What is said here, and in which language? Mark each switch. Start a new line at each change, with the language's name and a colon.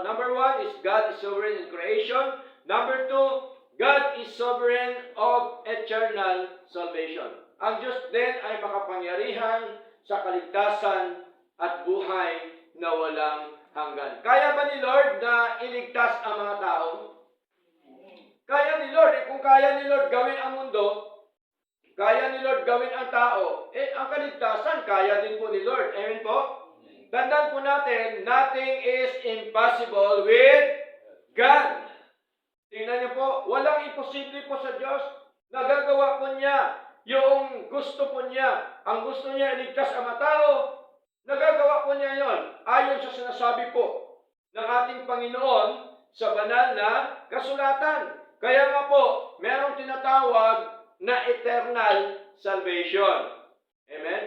English: Number 1 is God is sovereign in creation. Number 2, God is sovereign of eternal salvation.
Filipino: Ang Diyos din ay makapangyarihan sa kaligtasan at buhay na walang hanggan. Kaya ba ni Lord na iligtas ang mga tao? Kaya ni Lord. Kung kaya ni Lord gawin ang mundo, kaya ni Lord gawin ang tao, ang kaligtasan, kaya din po ni Lord. Amen po? Tandaan po natin,
English: nothing is impossible with God.
Filipino: Tingnan niyo po, walang imposible po sa Diyos. Nagagawa po niya yung gusto po niya. Ang gusto niya iligtas ang mga tao, nagagawa po niya yon ayon sa sinasabi po ng ating Panginoon sa banal na kasulatan. Kaya nga po, merong tinatawag na eternal salvation. Amen?